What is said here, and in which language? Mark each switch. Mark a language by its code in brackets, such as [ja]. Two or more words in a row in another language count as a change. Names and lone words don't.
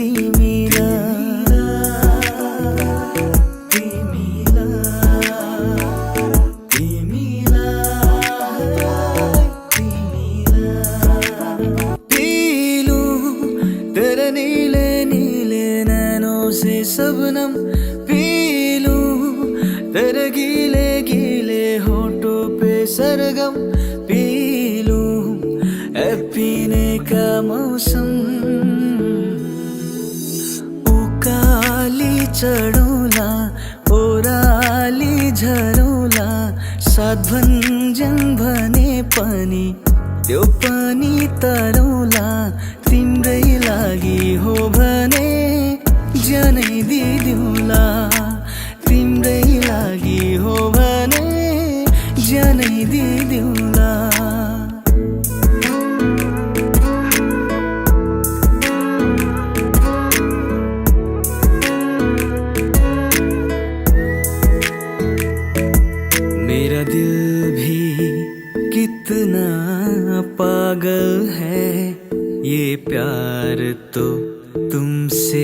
[hi] तेरे नीले नीले नैनों से सबनम तेरे गीले गीले होठों पे सरगम पी लूं ऐ पीने का मौसम [ne] उकाली चढौला ओराली झरौला सात भन्जन भने पनि त्यो पनि तरौला तिम्रै लागि हो भने ज्यानै दिदिउँला तिम्रै लागि हो भने ज्यानै दिदिउँला [hi] मेरा दिल भी कितना पागल है ये प्यार तो तुमसे